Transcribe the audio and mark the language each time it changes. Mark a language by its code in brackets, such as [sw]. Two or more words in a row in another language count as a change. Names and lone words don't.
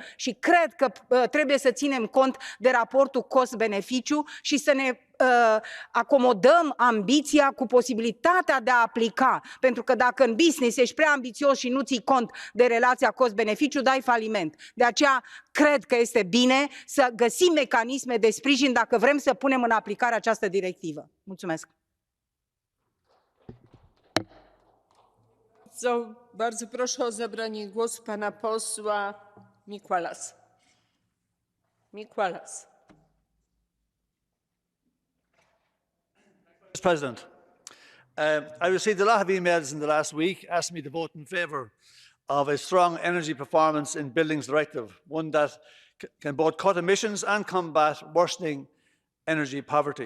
[ro] Și cred că trebuie să ținem cont de raportul cost-beneficiu și să ne acomodăm ambiția cu posibilitatea de a aplica. Pentru că dacă în business ești prea ambițios și nu ții cont de relația cost-beneficiu, dai faliment. De aceea cred că este bine să găsim mecanisme de sprijin dacă vrem să punem în aplicare această directivă. Mulțumesc! [pl] Bardzo proszę o zabranie głosu pana posła Mikłalas. [en] Mr. President, I received a lot of emails in the last week asking me to vote in favour of a strong energy performance in buildings directive, one that can both cut emissions and combat worsening energy poverty.